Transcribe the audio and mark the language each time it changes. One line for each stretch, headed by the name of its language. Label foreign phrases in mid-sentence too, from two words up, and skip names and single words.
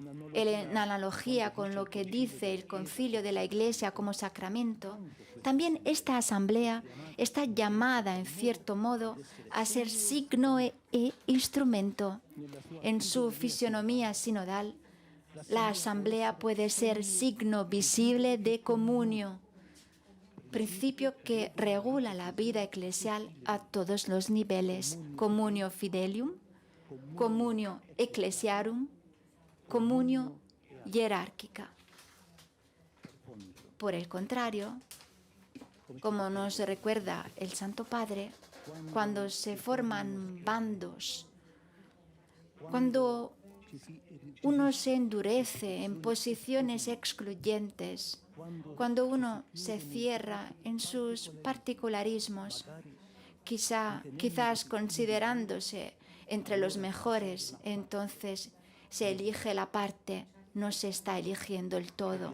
Spanish: En analogía con lo que dice el Concilio de la Iglesia como sacramento, también esta asamblea está llamada, en cierto modo, a ser signo e instrumento. En su fisionomía sinodal, la asamblea puede ser signo visible de comunio, principio que regula la vida eclesial a todos los niveles:
Latin: comunio fidelium, comunio ecclesiarum, comunio jerárquica.
Spanish: Por el contrario, como nos recuerda el Santo Padre, cuando se forman bandos, cuando uno se endurece en posiciones excluyentes, cuando uno se cierra en sus particularismos, quizás considerándose entre los mejores, entonces se elige la parte, no se está eligiendo el todo.